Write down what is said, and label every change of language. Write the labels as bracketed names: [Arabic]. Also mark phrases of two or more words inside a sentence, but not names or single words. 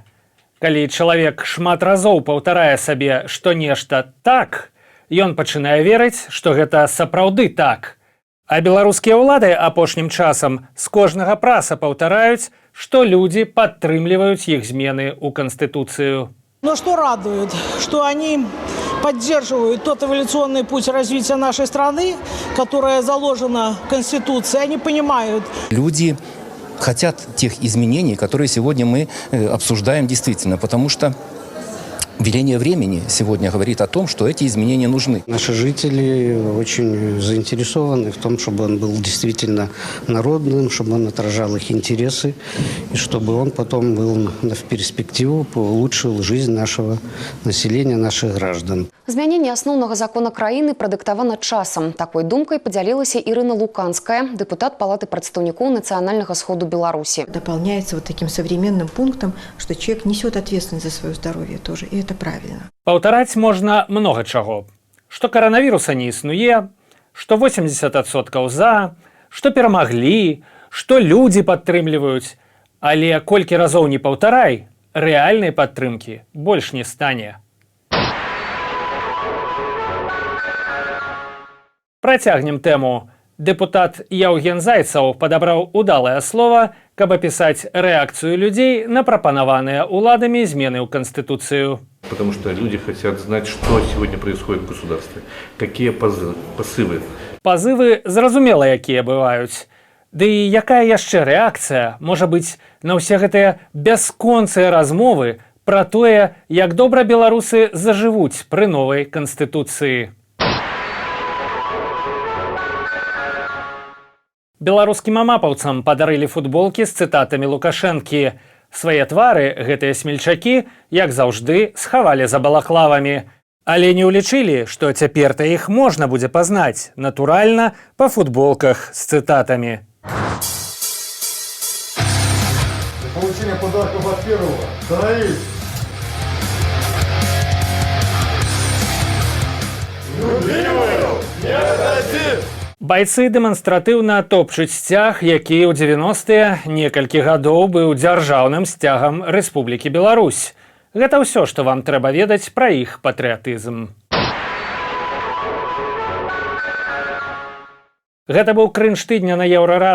[Belarusian] Калі чалавек шмат разоў паўтарае сабе, што нешта так, ён пачынае верыць, што гэта сапраўды так. А беларускія ўлады апошнім часам з кожнага праса паўтараюць, што людзі падтрымліваюць іх змены ў Канстытуцыю. [Russian] Но что радует, что они поддерживают тот эволюционный путь развития нашей страны, которая заложена в Конституции. Они понимают. Люди хотят тех изменений, которые сегодня мы обсуждаем действительно, потому что веление времени сегодня говорит о том, что эти изменения нужны. Наши жители очень заинтересованы в том, чтобы он был действительно народным, чтобы он отражал их интересы, и чтобы он потом был в перспективу, улучшил жизнь нашего населения, наших граждан. [Belarusian] Змяненне асноўнага закона краіны прадыктавана часам. Такой думкай подзялілася Ірына Луканская, депутат Палаты прадстаўнікоў Нацыянальнага сходу Беларуси. [Russian] Дополняется вот таким современным пунктом, что человек несет ответственность за свое здоровье тоже, и это правильно. [Belarusian] Паўтараць можна многа чаго. Што каранавіруса не існуе, што 80% за, што перамаглі, што людзі падтрымліваюць. Але колькі разоў не паўтарай, рэальнай падтрымкі больш не стане. Працягнем тэму. Депутат Яўген Зайцаў падабраў удалае слова, каб апісаць рэакцыю людзей на прапанаваныя ўладамі змены ў Конституцию. [Russian] Потому что люди хотят знать, что сегодня происходит в государстве, какие посывы. [Belarusian] Пазывы зразумела, якія бываюць. Ды і якая яшчэ рэакцыя можа быць на ўсе гэтыя бясконцыя размовы пра тое, як добра беларусы зажывуць пры новай Канстытуцыі. Беларускім амапаўцам падарылі футболкі з цытатамі Лукашэнкі. Свае твары гэтыя смельчакі, як заўжды, схавалі за балаклавамі. Але не ўлічылі, што цяпер-то іх можна будзе пазнаць, натуральна, па футболках з цытатамі. [Russian] Для получения подарков от первого становись! Любимую не отдадим! [Belarusian] Байцы дэманстратыўна топчуць сцяг, які ў 90-е некалькі гадоў быў дзяржаўным сцягам Рэспублікі Беларусь. Гэта ўсё, што вам трэба ведаць пра іх патрыятызм. Гэта быў крынж тыдня на Еўрарадыё.